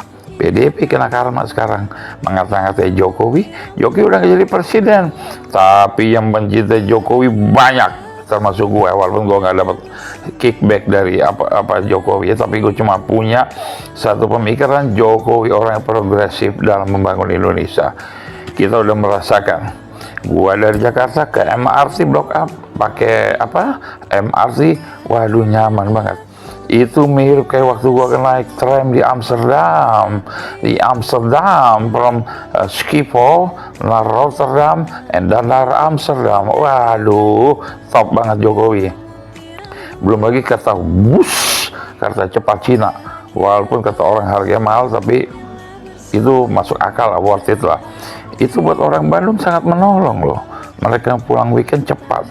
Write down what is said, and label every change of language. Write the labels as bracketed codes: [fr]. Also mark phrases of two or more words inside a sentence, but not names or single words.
[id] PDIP kena karma sekarang, mengata-ngatai Jokowi udah jadi presiden, tapi yang mencintai Jokowi banyak, termasuk gue, walaupun gue nggak dapat kickback dari apa Jokowi, tapi gue cuma punya satu pemikiran, Jokowi orang yang progresif dalam membangun Indonesia. Kita udah merasakan, gue dari Jakarta ke MRT Blok A pakai MRT, waduh nyaman banget. Itu mirip kayak waktu gua naik tram di Amsterdam, from Schiphol naar Rotterdam and dan naar Amsterdam. Waduh, top banget Jokowi. Belum lagi kata bus, kata cepat Cina, walaupun kata orang harganya mahal, tapi itu masuk akal lah, [en] worth it [id] lah. Itu buat orang Bandung sangat menolong loh. Mereka pulang weekend cepat.